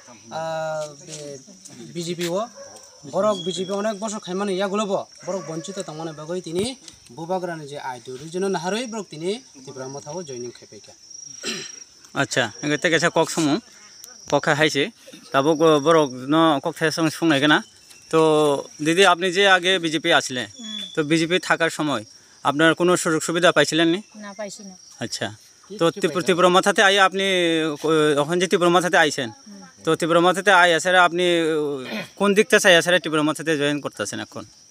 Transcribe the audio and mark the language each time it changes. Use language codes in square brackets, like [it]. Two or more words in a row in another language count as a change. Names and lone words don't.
[trp] बीजेपी ओ बरक बीजेपी अनेक बছর खायमानि यागुलबो बरक बंचित तंगमानि बागै तिनी बुबाग्रानि जे आइदु रिजन नाहारै ब्रक तिनी त्रिपुरामा थाओ जॉइनिंग खायफैका अच्छा एगते केसा कक समु कखा हाइसे ताबो बरक न कक थासं सुंनायगोना [bn] তো দিদি আপনি যে আগে বিজেপি আসলে তো বিজেপি থাকার সময় আপনার কোনো সুযোগ সুবিধা পাইছিলেন না পাইছি না আচ্ছা তো ত্রিপুরা মাথাতে আই আপনি এখন যে ত্রিপুরা মাথাতে আইছেন তো ত্রিপুরা মাথাতে আই আসারে আপনি কোন দিকতে চাই আসারে ত্রিপুরা মাথাতে জয়েন করতেছেন এখন